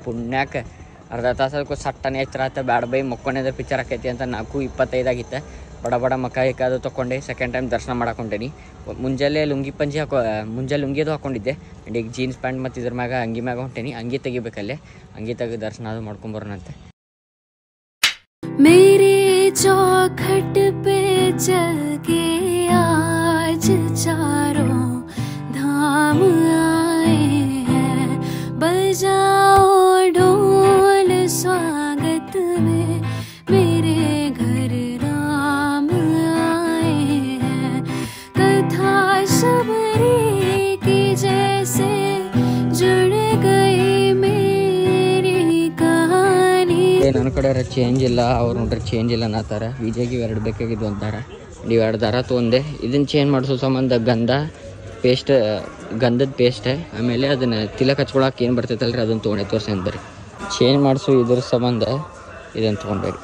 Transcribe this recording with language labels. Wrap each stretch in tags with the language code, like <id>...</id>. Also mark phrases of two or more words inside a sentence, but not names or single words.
<kn>ಪುಣ್ಯಾಕೆ ಅರ್ಧ ತಾಸಕ್ಕೂ ಸಟ್ಟನೆ ಎಚ್ಚರ ಆತ. ಬ್ಯಾಡ ಬೈ ಮಕ್ಕೊಂಡೆ ಪಿಕ್ಚರ್ ಆಕೈತಿ ಅಂತ 4:25 ಆಗಿತ್ತು. ಬಡ ಮಕ್ಕ ಅದು ತೊಗೊಂಡೆ.</kn> <en>second time</en> <kn>ದರ್ಶನ ಮಾಡಾಕೊಂಡೇನಿ. ಮುಂಜಾನೆ ಲುಂಗಿ ಪಂಜಿ ಲುಂಗಿದು ಹಾಕೊಂಡಿದ್ದೆ. ಆ್ಯಂಡ್ ಈಗ</kn> <en>jeans pant</en> <kn>ಮತ್ತು ಇದ್ರ ಮ್ಯಾಗ ಅಂಗಿ ಮ್ಯಾಗ ಹೊಂಟೇನಿ. ಅಂಗಿ ತೆಗಿಬೇಕಲ್ಲೇ. ಅಂಗಿ ತೆಗೆದು ದರ್ಶನ ಅದು ಮಾಡ್ಕೊಂಬರೋಣಂತೆ.</kn> <hi>मेरे चौखट पे चल के आज चारों धाम आए हैं, बजाओ ढोल स्वागत में, मेरे घर राम आए हैं, कथा सबरी की जैसे जुड़ गई मेरी कहानी.</hi> <kn>ನನ್ನ ಕಡೆ ಚೇಂಜ್ ಇಲ್ಲ, ಅವ್ರು ನೋಡ್ರೆ ಚೇಂಜ್ ಇಲ್ಲ ಅನ್ನತ್ತಾರ. ವಿಜಯ್ಗೆ 2 ಬೇಕಾಗಿದ್ದು ಅಂತಾರೆ. ನೀವು 2 ದಾರ ತೊಗೊಂಡೆ. ಇದನ್ನು ಚೇಂಜ್ ಮಾಡಿಸೋ ಸಂಬಂಧ ಗಂಧದ ಪೇಸ್ಟ್ ಆಮೇಲೆ ಅದನ್ನು ತಿಲಕ್ ಹಚ್ಕೊಳಕ್ಕೆ ಏನು ಬರ್ತೈತಲ್ರಿ ಅದನ್ನು ತೊಗೊಂಡೆ ತೋರಿಸಿ ಅಂದ್ರಿ. ಚೇಂಜ್ ಮಾಡಿಸೋ ಇದ್ರ ಸಂಬಂಧ ಇದನ್ನು ತೊಗೊಂಡೇರಿ.</kn>